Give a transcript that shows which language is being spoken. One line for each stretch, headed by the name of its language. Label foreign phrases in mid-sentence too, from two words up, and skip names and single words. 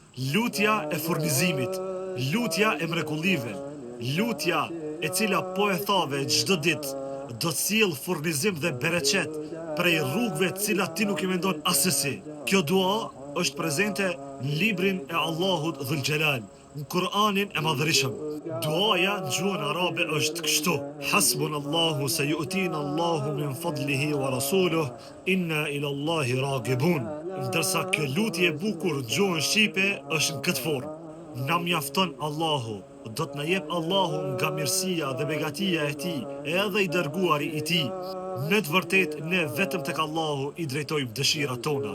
Albanian: lutja e furnizimit, lutja e mrekullive, lutja e cila po e thave çdo ditë do të sjell furnizim dhe bereqet prej rrugëve të cilat ti nuk i mendon asesi. Kjo dua është prezente në librin e Allahut Dhul Xhelal, në Kur'anin e Madhërisëm. Duaja në gjuhën arabe është kështu:
Arabic: حسبنا الله سيؤتينا الله من فضله ورسوله إنا إلى الله راغبون.
Albanian: Ndërsa kjo lutje e bukur në gjuhën shqipe është në këtë formë: na mjafton Allahu, do të na jep Allahu nga mirësia dhe begatia e tij, edhe i dërguari i tij. Në të vërtet, ne vetëm tek Allahu i drejtojmë dëshirat tona.